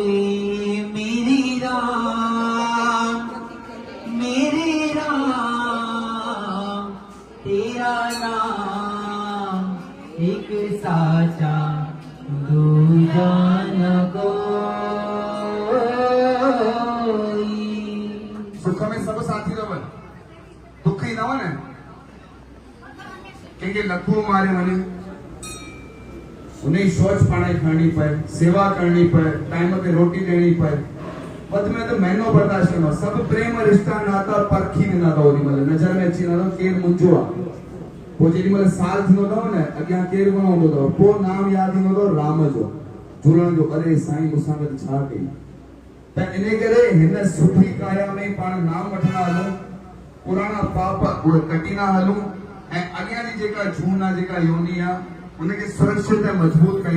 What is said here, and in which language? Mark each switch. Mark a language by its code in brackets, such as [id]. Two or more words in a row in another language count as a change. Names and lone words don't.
[hi] मेरी राम तेरा नाम एक साचा, दूजा न कोई। [sd] सुख में सब साथी रवन, दुखी न वन कंहिंखे लखो मारे वञे, उन्हें शौच पाणी खणणी पए, सेवा करनी पए, टाइम ते रोटी ॾियणी पए, वध में तो महीनो बर्दाश्त करणो। सब प्रेम रिश्ता नाता परखी वेंदा अथव, ओॾी महिल नज़र में अची वेंदा अथव केरु मुंहिंजो आहे। पोइ जेॾी महिल साल थींदो अथव न, अॻियां केरु कोन हूंदो अथव, पोइ नाम यादि ईंदो अथव राम जो, झूलण जो। अरे साईं मूंसां गॾु छा कई। त इन करे हिन सुठी काया में पाण नाम वठंदा हलूं, पुराणा पाप उहे कटींदा हलूं, ऐं अॻियां जी जेका जून आहे, जेका योनी आहे, उनखे सुरक्षित ऐं मज़बूत कयूं।